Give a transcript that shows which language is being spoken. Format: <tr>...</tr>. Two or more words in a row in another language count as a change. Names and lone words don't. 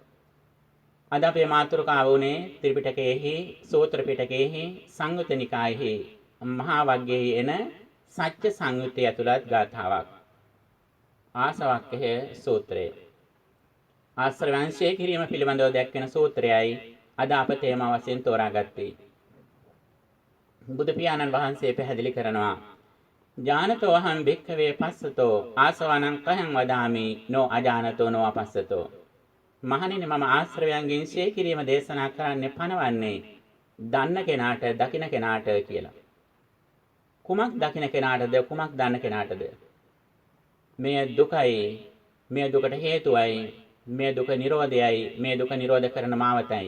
<si>අද අපේ මාතෘකාව වුණේ ත්‍රිපිටකයේහි, සූත්‍ර පිටකයේහි, සංයුත්ත නිකායෙහි මහා වග්ගයේ එන සත්‍ය සංයුත්තේ ඇතුළත් ගාථාවක්. ආසවක්ඛය සූත්‍රය. ආශ්‍රවංශය කිරීම පිළිබඳව දැක්වෙන සූත්‍රයයි අද අප තේමා වශයෙන් තෝරාගත්තේ. බුදු පියාණන් වහන්සේ පැහැදිලි කරනවා</si> <pi>ඥානතෝ අහං භික්ඛවේ පස්සතෝ ආසවණං කහං වදාමි නෝ අජානතෝ නෝ අපස්සතෝ.</pi> <si>මහණෙනි මම ආශ්‍රවයන්ගෙන් ඡේ කිරීම දේශනා කරන්නේ පනවන්නේ දන්න කෙනාට දකින්න කෙනාට කියලා. කුමක් දකින්න කෙනාටද කුමක් දන්න කෙනාටද? මේ දුකයි, මේ දුකට හේතුවයි, මේ දුක නිරෝධයයි, මේ දුක නිරෝධ කරන මාවතයි.</si>